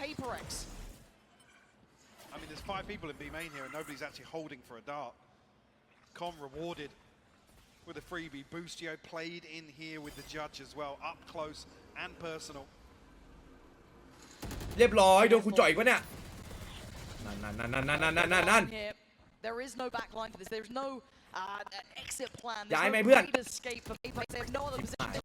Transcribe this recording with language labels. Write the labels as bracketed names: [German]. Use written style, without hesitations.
[English] I mean, there's 5 people in B main here and nobody's actually holding for a dart. Com rewarded with a freebie. Boostio played in here with the judge as well, up close and personal. [Thai] เรียบร้อยโดนคุณจ่อยอีกวะเนี่ยนั่น [English] There is no backline to this. There's no exit plan. [Thai] ย้ายไหมเพื่อน [English] escape for PRX. They have no other position.